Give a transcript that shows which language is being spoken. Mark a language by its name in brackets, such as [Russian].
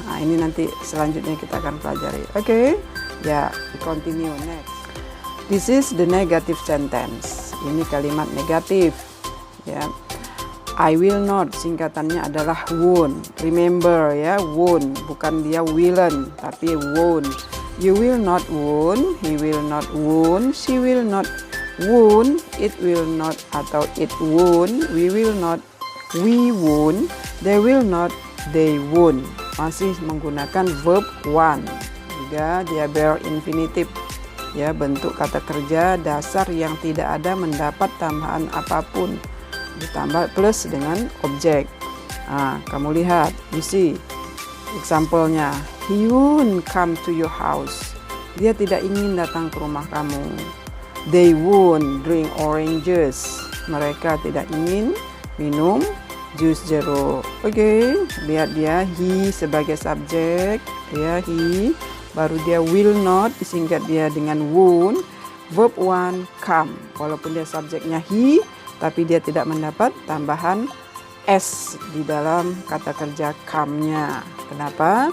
[Indonesian] Nah, ini nanti selanjutnya kita akan pelajari. [English] Oke, ya, we continue next. This is the negative sentence. [Indonesian] Ini kalimat negatif. Ya, [English] I will not, [Indonesian] singkatannya adalah won't. Remember ya, won't, bukan dia willen, tapi won't. [English] You will not won't, he will not won't, she will not won't, it will not [Indonesian] atau [English] it won't, we will not, we won't, they will not, they won't. [Indonesian] Masih menggunakan verb one. Juga dia bare infinitive. Ya, bentuk kata kerja dasar yang tidak ada mendapat tambahan apapun. Ditambah plus dengan objek. Nah, kamu lihat, [English] you see [Indonesian] example-nya. [English] He won't come to your house. [Indonesian] Dia tidak ingin datang ke rumah kamu. [English] They won't drink oranges. [Indonesian] Mereka tidak ingin minum jus jeruk. Oke, lihat dia he sebagai subjek, ya he. Baru dia will not, disingkat dia dengan won't. Verb one come. Walaupun dia subjeknya he, tapi dia tidak mendapat tambahan s di dalam kata kerja come-nya. Kenapa?